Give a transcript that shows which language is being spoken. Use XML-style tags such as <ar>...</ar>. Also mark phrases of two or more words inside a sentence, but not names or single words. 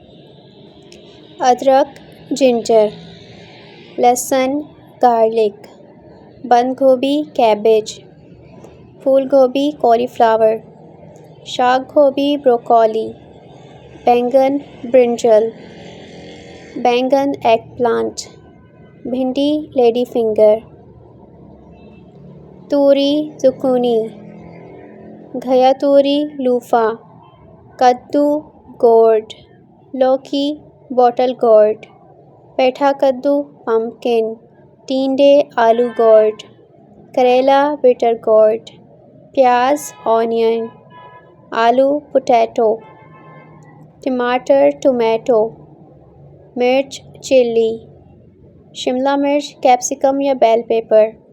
<ur>ادرک جنجر، لہسن گارلک، بند گوبھی کیبج، پھول گوبھی کالی فلاور، شاخ گوبھی بروکولی، بینگن برنجل، بینگن</ur> <en>egg plant,</en> <ur>بھنڈی</ur> <en>lady finger,</en> <ur>توری زکونی، گھیا توری لوفا، کدو گورڈ، لوکی</ur> <en>bottle gourd,</en> <ur>پیٹھا کدو پمپکن، ٹینڈے آلو گورڈ، کریلا</ur> <en>bitter gourd,</en> <ur>پیاز آنین، آلو پوٹیٹو، ٹماٹر ٹومیٹو، مرچ چلی، شملہ مرچ کیپسیکم یا</ur> <en>bell pepper,</en>